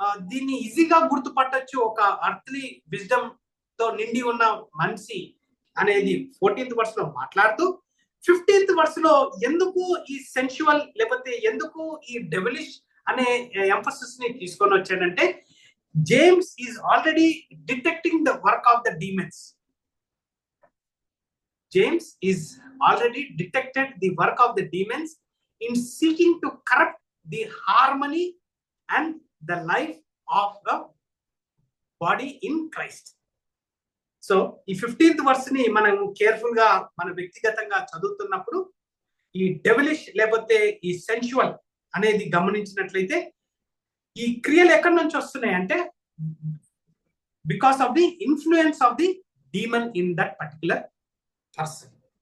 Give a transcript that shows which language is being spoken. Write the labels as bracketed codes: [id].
[te] దీన్ని ఈజీగా గుర్తుపట్టచ్చు ఒక అర్త్లీ విజ్డమ్ తో నిండి ఉన్న మనిషి అనేది 14th verse లో మాట్లాడుతూ 15th verse లో ఎందుకు ఈ సెన్షువల్ లేకపోతే ఎందుకు ఈ డెవిలిష్ అనే ఎంఫసిస్ ని తీసుకొని వచ్చాడంటే James [en] Is already detecting the work of the demons. James is already detected the work of the demons in seeking to corrupt the harmony and the life of the body in Christ. [te] So ఈ 15th verse ని మనం careful గా మన వ్యక్తిగతంగా చదువుతున్నప్పుడు ఈ devilish లేకపోతే ఈ సెన్షువల్ అనేది గమనించినట్లయితే ఈ క్రియలు ఎక్కడి నుంచి వస్తున్నాయి అంటే [en] Because of the influence of the demon in that particular person.